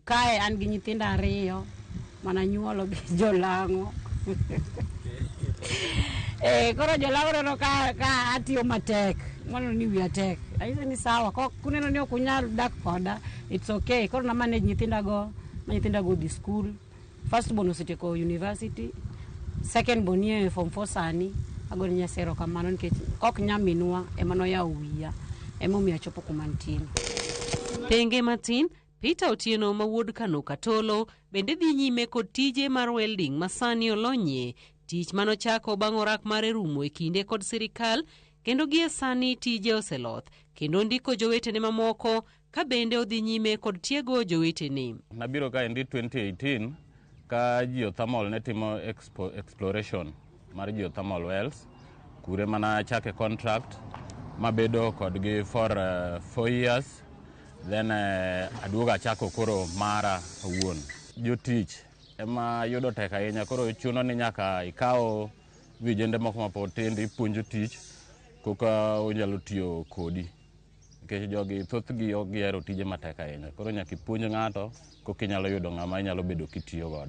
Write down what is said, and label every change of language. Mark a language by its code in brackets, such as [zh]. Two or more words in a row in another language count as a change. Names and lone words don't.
[luo] Kae an gi nyithindo 2 mana nyuolo gi Jolang'o. Koro Jolang'o neno ka atiyo matek. Mono ni wiya tek. Aise ni sawa. Kuneno ni okunyal dak koda. [en] It's okay. [luo] Koro na manage nyithindago dhi school. [en] First born [luo] osetieko university. [en] Second born [luo] nie form 4 sani. Agone Nyasaye erokamano nikech ok nyaminwa ema noyawo wiya. Emomiyo achopo kumantin. Thenge matin, Peter Otieno ma wuod Kano Katolo bende dhi nyime kod tije mar welding masani olonyie, tich manochako bang' orak mare rumo e kinde kod sirikal kendo gie sani tije oseloth kendo ndiko jowetene mamoko ka bende odhi nyime kod tiego jowetene. Nabiro ka endi 2018 ka geothermal ne timo exploration mar [en] geothermal wells [luo] kure mana chake contract mabedo kodgi [en] for 4 years, [luo] then aduoga chako koro mara owuon. Jotich ema yudo tek ahinya, koro chuno ni nyaka ikawo vijende moko mapod tindo ipuonjo tich koka onyalo tiyo kodi. Nikech jogi thothgi ogihero tije matek ahinya, koro nyaka ipuonj ng'ato koka inyalo yudo ng'ama inyalo bedo kitiyo godo.